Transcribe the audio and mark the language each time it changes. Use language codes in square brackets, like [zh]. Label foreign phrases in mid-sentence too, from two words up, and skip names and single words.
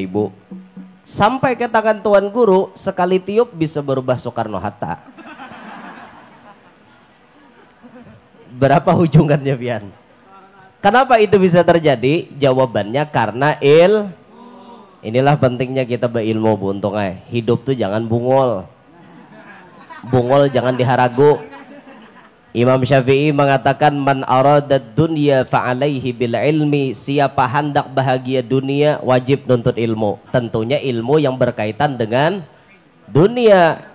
[id] Sampai ke tangan tuan guru sekali tiup bisa berubah Soekarno-Hatta. Berapa hujungannya Bian? Kenapa itu bisa terjadi? Jawabannya karena inilah pentingnya kita berilmu Bu Untung. [bjn] Hidup tuh jangan bungol. Bungol jangan diharagu. [id] Imam Syafi'i mengatakan [ar] man aradad dunya fa'alaihi bil ilmi. [bjn] Siapa hendak bahagia dunia wajib nuntut ilmu. [id] Tentunya ilmu yang berkaitan dengan dunia.